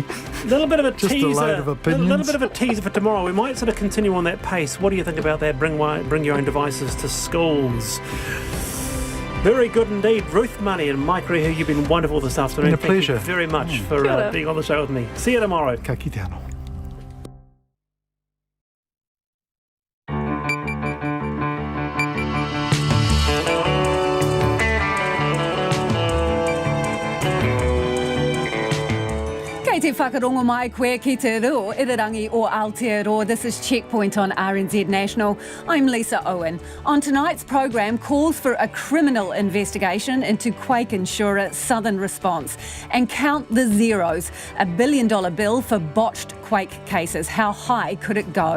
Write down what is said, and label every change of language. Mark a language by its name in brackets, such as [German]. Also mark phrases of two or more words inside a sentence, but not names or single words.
[English] A little bit of a Just teaser. a load of opinions. A little bit of a teaser for tomorrow. We might sort of continue on that pace. What do you think about that? Bring your own devices to schools. Very good indeed. Ruth Money and Mike Rehu, you've been wonderful this afternoon. It's been a pleasure. Thank you very much for being on the show with me. See you tomorrow. [Māori] Ka kite anō. Kei te whakarongo mai koe ki te reo, irirangi o Aotearoa. [English] This is Checkpoint on RNZ National. I'm Lisa Owen. On tonight's program, calls for a criminal investigation into quake insurer Southern Response. And count the zeros. $1 billion bill for botched quake cases. How high could it go?